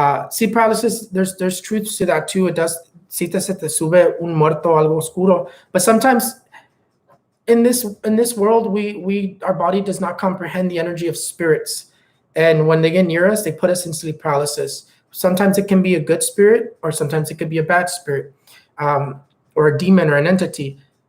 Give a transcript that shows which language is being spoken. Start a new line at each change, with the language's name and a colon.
English: Sleep paralysis, there's truth to that too. It does.
Spanish: Si se te sube un muerto, algo oscuro.
English: But sometimes in this world, our body does not comprehend the energy of spirits, and when they get near us, they put us in sleep paralysis. Sometimes it can be a good spirit, or sometimes it could be a bad spirit, or a demon or an entity.